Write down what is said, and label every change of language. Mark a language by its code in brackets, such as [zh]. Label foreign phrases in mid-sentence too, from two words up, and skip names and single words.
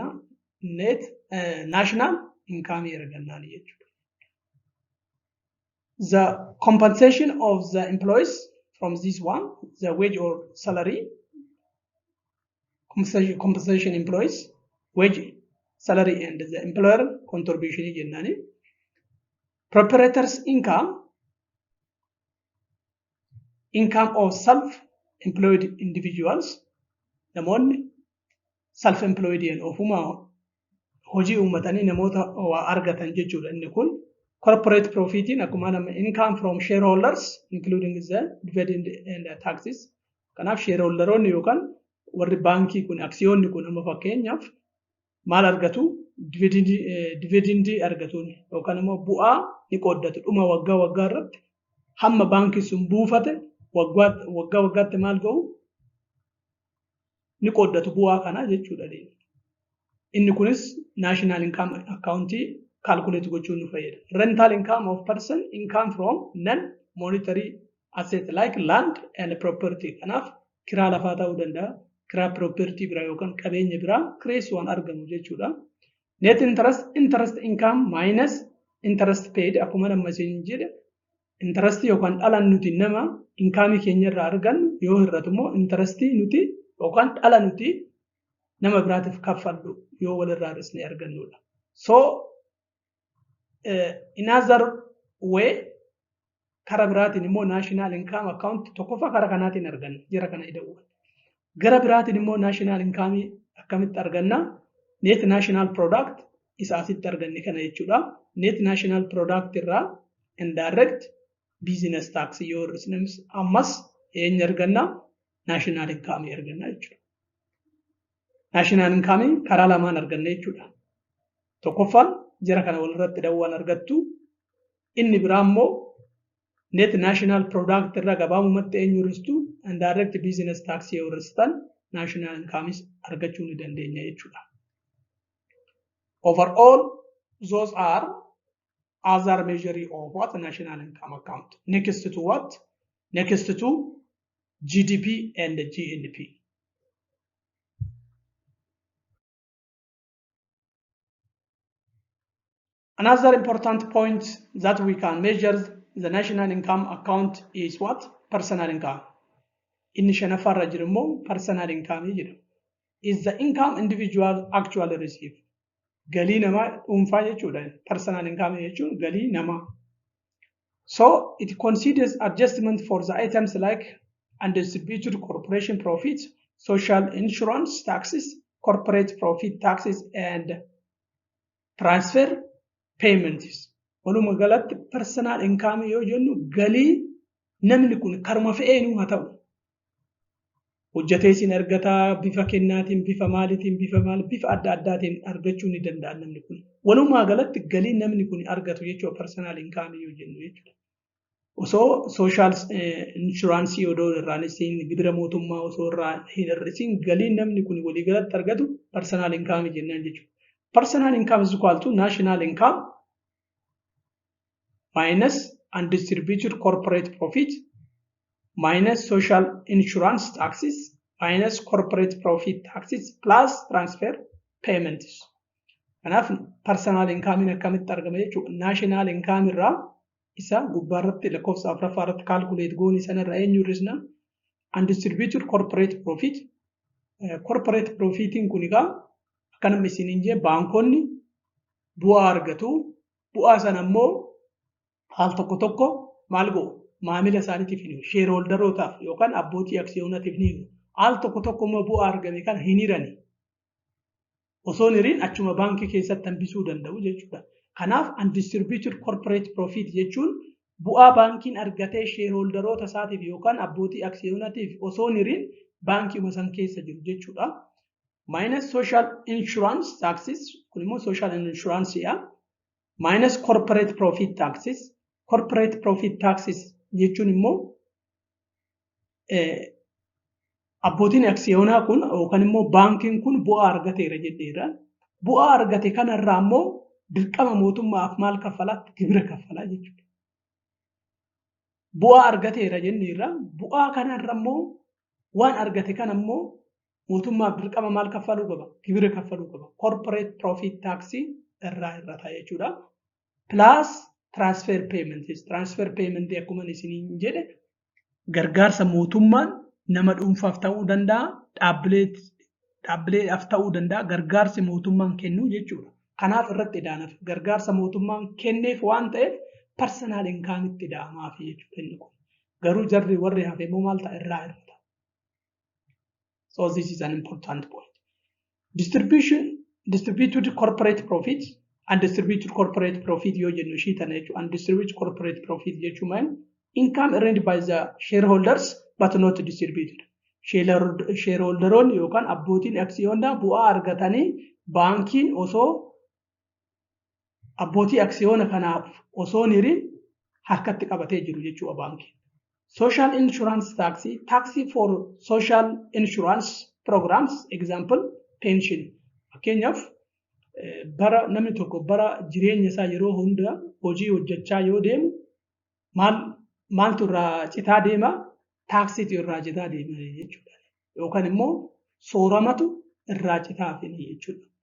[en] Net national income [om] argannaan jechuudha. [en] The compensation of the employees from this one, the wage or salary, compensation employees, wage, salary and the employer contribution jennaani. Proprietor's income of self-employed individuals, [om] namoonni self-employed ofuma hojii uummatanii namoota waa argatan jechuudha. Inni kun [en] corporate profitiin [om] akkuma nama [en] income from shareholders including the dividend and taxes. [om] Kanaaf shareholderoonni yookaan warri baankii kun aksiyoonni kun amma fakkeenyaaf maal argatu? Dividendii argatuun yookaan immoo bu'aa ni qooddatu dhuma waggaa irratti hamma baankii sun buufate waggaatti maal ga'u ni qooddatu bu'aa kana jechuudha. Inni kunis [en] national income account calculate [om] gochuun nu fayyada. [en] Rental income of person income from non-monetary assets like land and property. [om] Kanaaf kiraa lafaa ta'uu danda'a, kiraa property biraa yookaan qabeenya biraa kireessuudhaan argamu jechuudha. [en] Net interest income minus interest paid [om] akkuma nama isin jedhe interest yookaan dhala nuti nama income keenya irraa argannu yoo hir'atu immoo interest nuti yookaan dhala nuti nama biraatiif kaffallu yoo walirraa hir'isnee argannudha. [en] So in other way [om] kara biraatiin immoo [en] national income account [om] tokkoffaa kara kanaatiin arganna jira kana ida'uudha. Gara biraatiin immoo national income akkamitti arganna? [en] Net national product [om] isa asitti arganne kana jechuudha. [en] Net national product [om] irraa [en] indirect business tax [om] yoo hir'isne ammas eenyu arganna? [en] National income [om] arganna jechuudha. [en] National income [om] karaa lamaan arganna jechuudha. Tokkoffaan jara kana walirratti dawwaan argattu. Inni biraa immoo [en] net national product [om] irraa gabaabumatti eenyu hir'istu [en] and direct business tax [om] yoo hir'istan national income argachuu ni dandeenya jechuudha. [en] Overall, those are other measure of what national income account. Next to what? Next to GDP and GNP. Another important point that we can measure the national income account is what? Personal income. [om] Inni shanafarra jiru [en] personal income is the income individual actually receive. [om] Galii nama dhuunfaa jechuudha. [en] Personal income [om] jechuun galii nama. [en] So it considers adjustment for the items like undistributed corporation profit, social insurance taxes, corporate profit taxes, and transfer payments. [om] Waluma galatti [en] personal income [om] yoo jennu galii namni kun karuma fe'eenu haa ta'u. Hojjetee isin argataa bifa kennaatiin, bifa maaliitiin, bifa adda addaatiin argachuu ni danda'a namni kun. Walumaa galatti galii namni kun argatu jechuudha [en] personal income [om] yoo jennu jechuudha. Osoo [en] social insurance [om] odoo irraan isin gibira mootummaa osoo irraa hin hir'isin galii namni kun walii galatti argatu [en] personal income [om] jennaan jechuudha. [en] Personal income is equal to national income minus undistributed corporate profit minus social insurance taxes minus corporate profit taxes plus transfer payments. [om] Kanaaf [en] personal income [om] akkamitti argama jechuudha. [en] National income [om] irraa isa gubbaarratti lakkoofsa afuraffaarratti calculate goonii sanarraa eenyu hir'isna [en] undistributed corporate profit. Corporate profitiin [om] kun egaa akkanuma isiniin jee baankonni bu'aa argatu. Bu'aa sana immoo haal tokko tokko maal godhu? Maamila isaaniitiif ni shareholderootaaf yookaan abbootii aksiyoonaatiif ni haal tokko tokko immoo bu'aa argame kan hin hirani. Osoo hiriin achuma baankii keessatti hambisuu danda'u jechuudha. Kanaaf [en] undistributed corporate profit [om] jechuun bu'aa baankiin argatee shareholderoota isaatiif yookaan abbootii aksiyoonaatiif osoo hiriin baankii san keessa jiru jechuudha. [en] Minus social insurance taxes, [om] kun immoo [en] social insurance minus corporate profit taxes. Corporate profit taxes [om] jechuun immoo abbootiin aksiyoonaa kun yookaan immoo baankiin kun bu'aa argateera jedheera. Bu'aa argate kanarraa immoo dirqama mootummaaf maal kaffalaa? Gibira kaffalaa jechuudha. Bu'aa argateera jenneerra. Bu'aa kanarra immoo waan argate kana immoo mootummaaf dirqama maal kaffaluu qaba? Gibira kaffaluu qaba. [en] Corporate profit tax [om] irraa jechuudha. [en] Plus transfer payments. [om] Transfer payment akkuma isiniin jedhe gargaarsa mootummaan nama dhuunfaaf ta'uu danda'a, dhaabbileedhaaf ta'uu danda'a, gargaarsi mootummaan kennu jechuudha. Kanaaf irratti ida'anaaf gargaarsa mootummaan kenneef waan ta'eef [en] personal income [om] itti ida'amaaf jechuudha inni kun. Garuu jarri warri hafe immoo maal ta'a irraa hir'ata. [en] So this is an important point. Distributed corporate profit. Undistributed corporate profit [om] yoo jennu ishii tana jechuudha. [en] Undistributed corporate profit jechuun income earned by the shareholders but not distributed. [om] Shareholderoonni yookaan abbootiin aksiyoonaa bu'aa argatanii baankiin osoo abbootii aksiyoona kanaaf osoo hin hirin harkatti qabatee jiru jechuudha baankiin. [en] Social insurance tax for social insurance programs, example pension. [om] Fakkeenyaaf bara namni tokko bara jireenya isaa yeroo hunda hojii hojjechaa yoo deemu maaltu irraa citaa deema? Taaksiitu irraa citaa deema jechuudha. Yookaan immoo sooramatu irraa citaa fi jechuudha.